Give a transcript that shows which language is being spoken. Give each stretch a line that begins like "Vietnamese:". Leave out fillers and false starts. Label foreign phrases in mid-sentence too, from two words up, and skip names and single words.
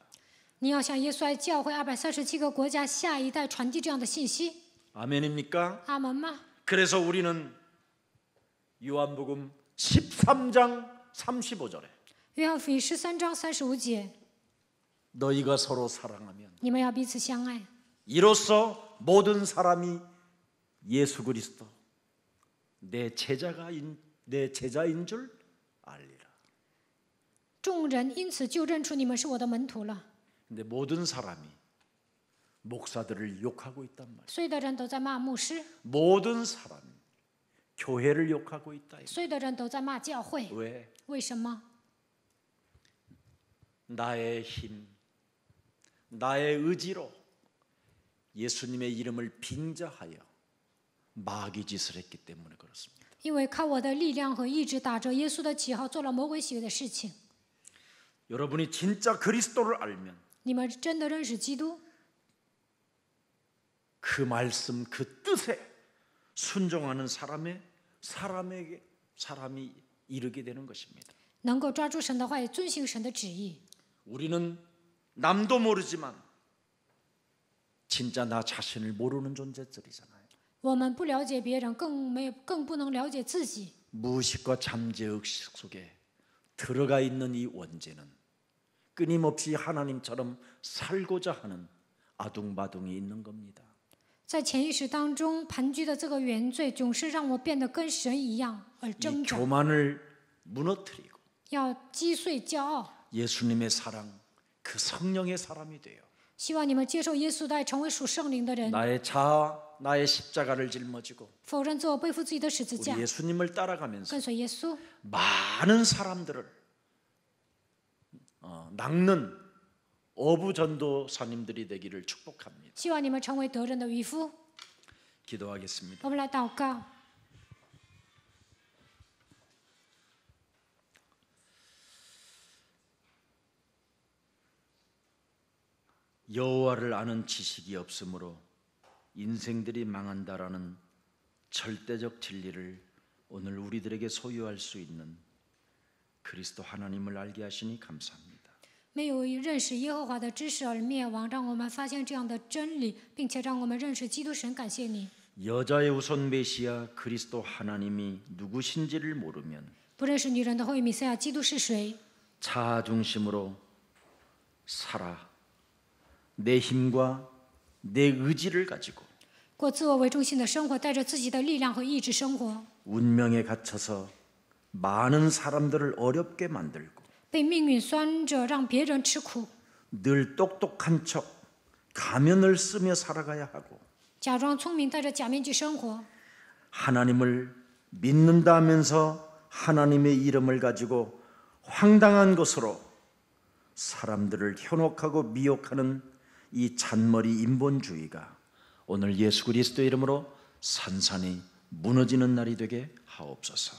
Chinese: 你要向耶稣爱教会237个国家下一代传递这样的信息。
Korean: 아멘입니까?
Chinese: 阿门吗？
Korean: 그래서 우리는 요한복음 13장 35절에
Chinese: 约翰福音13章35节，
Korean: 너희가 서로 사랑하면
Chinese: 你们要彼此相爱，
Korean: 이로써 모든 사람이 예수 그리스도 내 제자인 줄 알리라.
Chinese: 众人因此就认出你们是我的门徒了。
Korean: 근데 모든 사람이 목사들을 욕하고 있단 말이야.
Chinese: 所有的人都在骂牧师，
Korean: 모든 사람이 교회를 욕하고 있다.
Chinese: 所有的人都在骂教会。
Korean: 왜?
Chinese: 为什么？
Korean: 나의 힘, 나의 의지로 예수님의 이름을 빙자하여 마귀 짓을 했기 때문에 그렇습니다.
Chinese: 因为靠我的力量和意志，打着耶稣的旗号，做了魔鬼喜悦的事情。
Korean: 여러분이 진짜 그리스도를 알면
Chinese: 你们真的认识基督，
Korean: 그 말씀, 그 뜻에 순종하는 사람이 이르게 되는 것입니다.
Chinese: 能够抓住神的话，也遵行神的旨意。
Korean: 우리는 남도 모르지만 진짜 나 자신을 모르는 존재들이잖아요.
Chinese: 我们不了解别人，更不能了解自己。
Korean: 무의식과 잠재의식 속에 들어가 있는 이 원죄는 끊임없이 하나님처럼 살고자 하는 아둥바둥이 있는 겁니다.
Chinese: 在潜意识当中盘踞的这个原罪，总是让我变得跟神一样而
Korean: 이
Chinese: 挣扎，
Korean: 교만을 무너뜨리고
Chinese: 要击碎骄傲。
Korean: 예수님의 사랑, 그 성령의 사람이 돼요.
Chinese: 希望你们接受耶稣的爱，成为属圣灵的人，
Korean: 나의 자아, 나의 십자가를 짊어지고
Chinese: 否认自我，背负自己的十字
Korean: 우리
Chinese: 架，
Korean: 예수님을 따라가면서
Chinese: 跟随耶稣，
Korean: 많은 사람들을 낚는 어부전도사님들이 되기를 축복합니다.
Chinese: 希望你们成为得人的渔夫。
Korean: 기도하겠습니다.
Chinese: 我们来祷告。
Korean: 여호와를 아는 지식이 없으므로 인생들이 망한다라는 절대적 진리를 오늘 우리들에게 소유할 수 있는 그리스도 하나님을 알게 하시니 감사합니다.
Chinese: 没有认识耶和华的知识而灭亡，让我们发现这样的真理，并且让我们认识基督神。感谢你。
Korean: 여자의 우선 메시아 그리스도 하나님이 누구신지를 모르면
Chinese: 不认识女人的后裔弥赛亚基督是谁，
Korean: 자아 중심으로 살아 내 힘과 내 의지를 가지고
Chinese: 过自我为中心的生活，带着自己的力量和意志生活，
Korean: 운명에 갇혀서 많은 사람들을 어렵게 만들고
Chinese: 被命运拴着，让别人吃苦，
Korean: 늘 똑똑한 척 가면을 쓰며 살아가야 하고
Chinese: 假装聪明，戴着假面具生活，
Korean: 하나님을 믿는다면서 하나님의 이름을 가지고 황당한 것으로 사람들을 현혹하고 미혹하는 이 잔머리 인본주의가 오늘 예수 그리스도의 이름으로 산산이 무너지는 날이 되게 하옵소서.